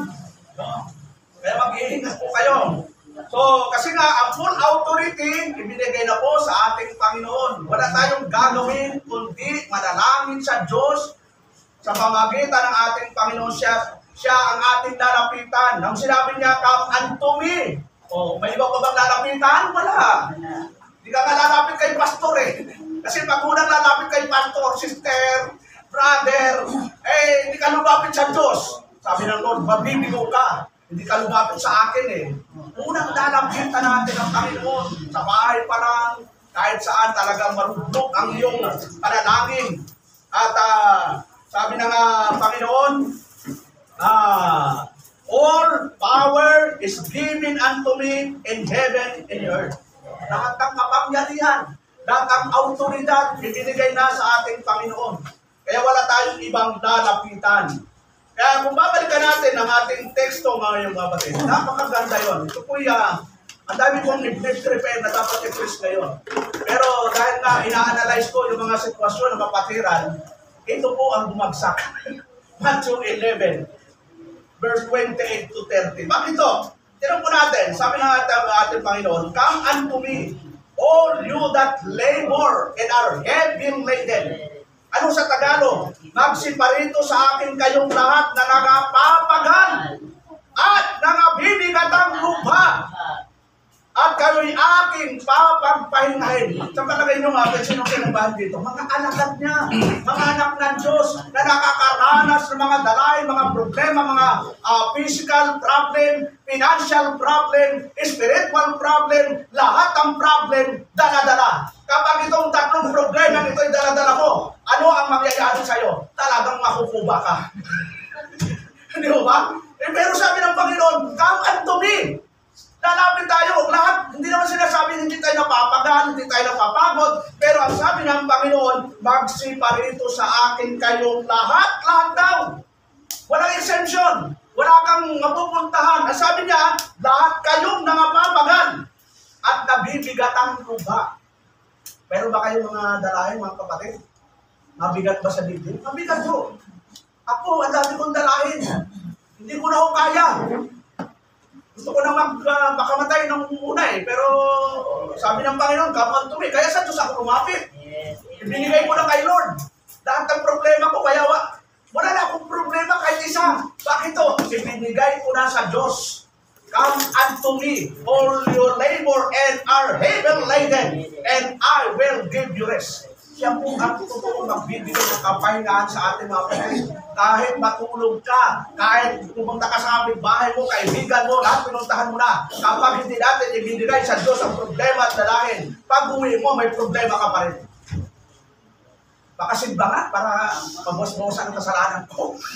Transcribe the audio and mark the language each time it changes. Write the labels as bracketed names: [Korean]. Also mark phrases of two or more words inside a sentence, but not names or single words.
[Filipino] No? Kaya mag-iingat po kayo. So, kasi nga, ang [English] full authority, [Filipino] ibinigay na po sa ating Panginoon. Wala tayong gagawin, kundi manalangin sa Diyos sa pamagitan ng ating Panginoon. Siya ang ating lalapitan. Nang sinabi niya, [English] come unto me. [Filipino] O, may iba pa bang lalapitan? Wala. Hindi ka nga lalapit kay pastor eh. Kasi pag unang lalapit kay pastor, [English] sister, brother, [Filipino] hindi ka lumapit sa Diyos. Sabi ng Lord, mabibigo ka. Hindi ka lumapit sa akin eh. Unang lalapitan natin ang Panginoon. Sa bahay pa lang, kahit saan talagang marunok ang iyong panalangin. At sabi ng Panginoon, [English] all power is given unto me in heaven and in earth. [Filipino] Lahat ng kapangyarihan, lahat ng autoridad, ibinigay na sa ating Panginoon. Kaya wala tayong ibang lalapitan. Kaya kung babalikan natin ang ating teksto ngayong mga batid, napakaganda yun. Ito po ang dami kong prepare na dapat i-preach ngayon. Pero dahil nga ina-analyze ko yung mga sitwasyon ng kapatiran, ito po ang bumagsak. Matthew 11, verse 28 to 30. Bakit ito? Tignan po natin, sabi ng ating Panginoon, [English] come unto me, all you that labor and are heavy laden. [Filipino] Ano sa Tagalog? Magsiparito sa akin kayong lahat na nagapapagal at nangabibigatang lupa at kayo'y aking papagpahingahin. Sa palagay nyo nga, sino kinabahan dito? Mga alagad niya, mga anak ng Diyos na nakakaranas ng mga dalay, mga problema, mga [English] physical problem, financial problem, spiritual problem, [Filipino] lahat ng problem, dala-dala. Kapag itong tatlong problema ito'y dala-dala mo, ano ang mangyayari sa'yo? Talagang makukuba ka. Hindi mo ba? Pero sabi ng Panginoon, [English] come unto me. [Filipino] Lalapit tayo. Lahat, hindi naman sinasabi hindi tayo napapagal, hindi tayo napapagod. Pero ang sabi ng Panginoon, magsiparito sa akin kayong lahat daw. Walang exemption. Wala kang mapupuntahan. Ang sabi niya, lahat kayong nangapapagal at nabibigatang lupa. Pero ba kayong mga dalahin, mga kapatid? Mabigat ba sa dibdib? Mabigat po. Ako, ang dami kong dalahin. Hindi ko na ako kaya. Gusto ko na makamatay ng una eh. Pero sabi ng Panginoon, [English] come unto me. [Filipino] Kaya sa Diyos ako lumapit. Ibinigay ko na kay Lord. Lahat ng problema ko, kaya wala na akong problema kahit isa. Bakit ito? Ibinigay ko na sa Diyos. [English] Come unto me, all your labor and are heavy laden, and I will give you rest. [Filipino] Siya po ang totoo magbibigay ng kapahingahan sa ating mga kapatid. Kahit matulog ka, kahit pumunta ka sa aming bahay mo, kaibigan mo, lahat pinuntahan mo na. Kapag hindi natin ibinigay sa Diyos ang problema at dalahin, pag uwi mo, may problema ka pa rin. Makasimba nga para mabos-bosan ang kasalanan ko.